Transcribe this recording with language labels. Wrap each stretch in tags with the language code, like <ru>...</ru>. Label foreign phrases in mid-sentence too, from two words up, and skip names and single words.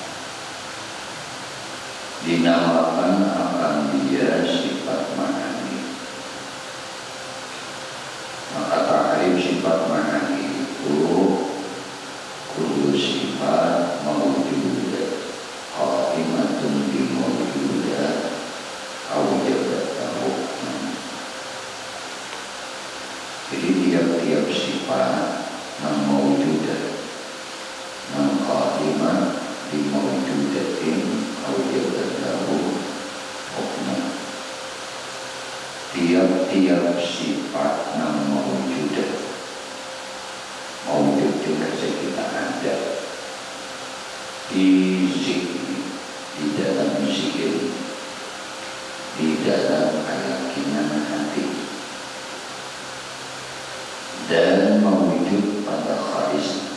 <id>Dinamakan akan dia sifat ma'ani. Maka ta'rif sifat ma'ani itu</id> <ar>kullu sifat mawjudah qa'imatun bi mawjudah awjadat hukman.</ar> <id>Jadi tiap-tiap sifat yang mawjudah, yang</id> <ar>qa'imah bi mawjudatin awjadat hukman.</ar> <id>Tiap-tiap sifat yang mawjudah, mawjud juga kita ada di zikir, di dalam zikir, di dalam keyakinan hati, dan mewujud pada kharis.</id>